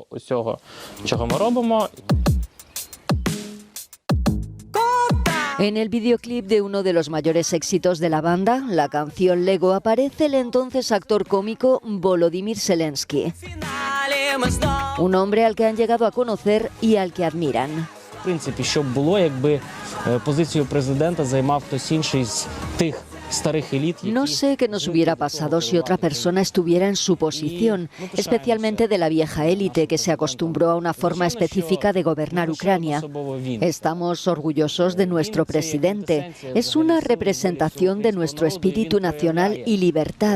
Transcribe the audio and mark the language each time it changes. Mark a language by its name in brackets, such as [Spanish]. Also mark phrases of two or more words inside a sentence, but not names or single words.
[Spanish] En el videoclip de uno de los mayores éxitos de la banda, la canción Lego, aparece el entonces actor cómico Volodymyr Zelensky, un hombre al que han llegado a conocer y al que admiran. [Ukrainian] В принципі, що б було, якби позицію президента займав хтось інший з тих старих еліт. [Spanish] No sé qué nos hubiera pasado si otra persona estuviera en su posición, especialmente de la vieja élite que se acostumbró a una forma específica de gobernar Ucrania. Estamos orgullosos de nuestro presidente. Es una representación de nuestro espíritu nacional y libertad.